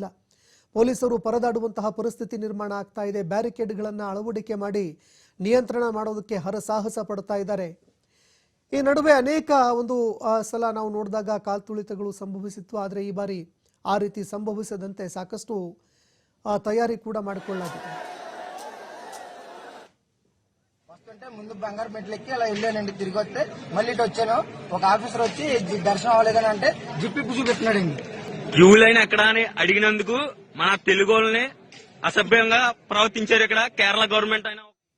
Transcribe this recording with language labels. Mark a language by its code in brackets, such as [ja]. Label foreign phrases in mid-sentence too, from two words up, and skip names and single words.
[kn] ಪೊಲೀಸರು ಪರದಾಡುವಂತಹ ಪರಿಸ್ಥಿತಿ ನಿರ್ಮಾಣ ಆಗ್ತಾ ಇದೆ. ಬ್ಯಾರಿಕೇಡ್ಗಳನ್ನು ಅಳವಡಿಕೆ ಮಾಡಿ ನಿಯಂತ್ರಣ ಮಾಡೋದಕ್ಕೆ ಹರಸಾಹಸ ಪಡ್ತಾ ಇದ್ದಾರೆ. ಈ ನಡುವೆ ಅನೇಕ ಒಂದು ಸಲ ನಾವು ನೋಡಿದಾಗ ಕಾಲ್ತುಳಿತಗಳು ಸಂಭವಿಸಿತ್ತು. ಆದರೆ ಈ ಬಾರಿ ಆ ರೀತಿ ಸಂಭವಿಸದಂತೆ ಸಾಕಷ್ಟು [te] తయారీ కూడా [kn] ಮಾಡಿಕೊಳ್ಳಲಾಗಿದೆ. [te] వస్తుంటే ముందు బంగారు మెట్లెక్కి అలా వెళ్ళానండి. తిరిగి వస్తే మళ్ళీ ఇటు వచ్చాను. ఒక ఆఫీసర్ వచ్చి దర్శనం అవ్వలేదని అంటే జిప్పి చూపెట్టినాడు. క్యూ లైన్ ఎక్కడ అని అడిగినందుకు మన తెలుగు వాళ్ళని అసభ్యంగా ప్రవర్తించారు ఇక్కడ కేరళ గవర్నమెంట్ అయినా.